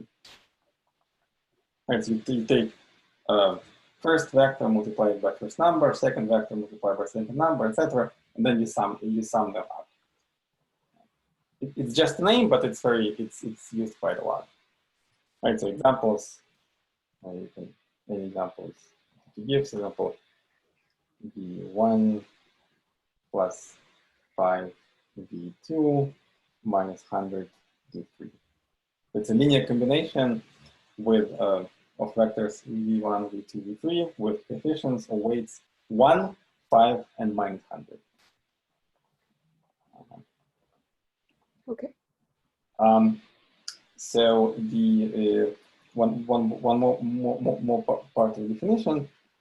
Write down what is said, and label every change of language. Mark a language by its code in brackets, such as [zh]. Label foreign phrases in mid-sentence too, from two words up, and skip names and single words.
[en] Right, so you take first vector multiplied by first number, second vector multiplied by second number, etc., and then you sum them up. It's just a name, but it's used quite a lot. Right, so examples. You can any examples to give. For example, v1 plus 5 v2 minus 100 v3. It's a linear combination with of vectors v1, v2, v3 with coefficients or weights 1, 5, and minus 100. Okay. So the one more part of the definition.